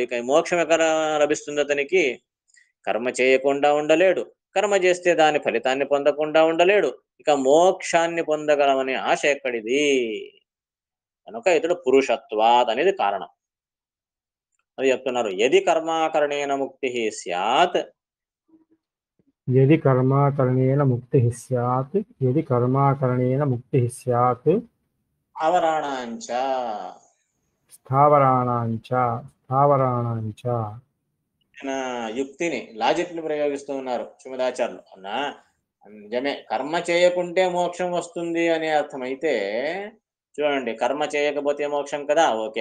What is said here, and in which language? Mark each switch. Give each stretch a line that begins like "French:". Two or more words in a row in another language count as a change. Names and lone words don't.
Telugu: ఇక మోక్షం ఎక్కడ లభిస్తుంది అతనికి? కర్మ చేయకుండా ఉండలేడు. కర్మ చేస్తే దాని ఫలితాన్ని పొందకుండా ఉండలేడు. ఇక మోక్షాన్ని పొందగలమనే ఆశ ఎక్కడిది? కనుక ఇతడు పురుషత్వాత్ అనేది కారణం. అది చెప్తున్నారు.
Sanskrit: యది కర్మాకరణేన ముక్తి స్యాత్ यदि कर्माकरणेन मुक्तिः स्यात् यदि कर्माकरणेन मुक्तिः स्यात् అవరాణాంచ స్థావరాణాంచ
Telugu: యుక్తిని లాజిక్ ని ప్రయోగిస్తూ ఉన్నారు శ్రీమదాచార్యులు. అన్నా నిజమే, కర్మ చేయకుంటే మోక్షం వస్తుంది అనే అర్థమైతే చూడండి, కర్మ చేయకపోతే మోక్షం కదా, ఓకే.